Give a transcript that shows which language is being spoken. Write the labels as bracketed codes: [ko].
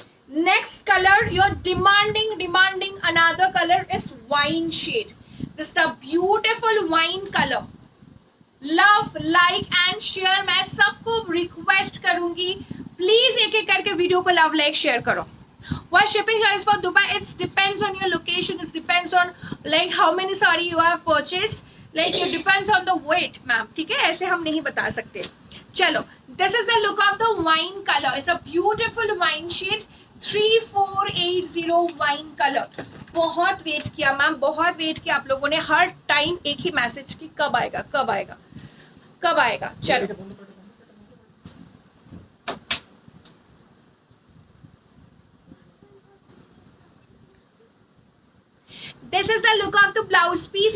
[en] Next colour your demanding another colour is wine shade. This the beautiful wine colour. Love like and share. [hi] मैं सबको request करूंगी please एक एक करके video को लव लाइक शेयर करो. [en] What shipping charges for Dubai? It depends on your location. It depends on like how many saree you have purchased. Like it depends on the weight, ma'am. [hi] ठीक है, ऐसे हम नहीं बता सकते. [en] चलो, this is the look of the wine color. It's a beautiful wine shade. 3480 wine color. [hi] बहुत wait किया मैम, बहुत वेट किया आप लोगों ने. हर टाइम एक ही मैसेज की कब आएगा कब आएगा कब आएगा. [en] चलो this is the look of the blouse piece.